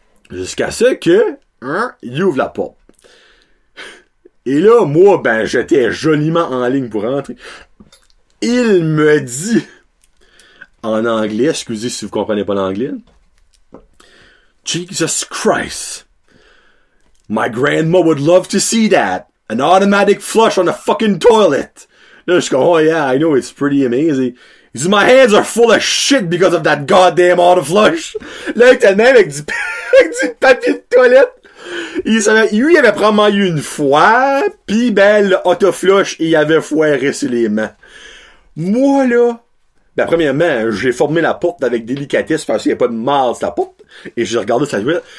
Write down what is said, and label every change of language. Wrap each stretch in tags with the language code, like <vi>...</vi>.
<fr>Jusqu'à ce que, il ouvre la porte. Et là, moi, ben, j'étais joliment en ligne pour rentrer. Il me dit, en anglais, excusez si vous comprenez pas l'anglais, Jesus Christ.</fr> <en>My grandma would love to see that. An automatic flush on the fucking toilet.</en> <fr>Là, je suis comme,</fr> <en>oh yeah, I know, it's pretty amazing.</en> <fr>Il dit,</fr> <en>my hands are full of shit because of that goddamn auto flush.</en> <fr>Là, il était le même avec du papier de toilette. Lui, il avait probablement eu une fois, pis ben, le auto-flush, il avait foiré sur les mains. Moi, là, ben, premièrement, j'ai formé la porte avec délicatesse parce qu'il n'y a pas de mal sur la porte. Et j'ai regardé sa toilette.</fr>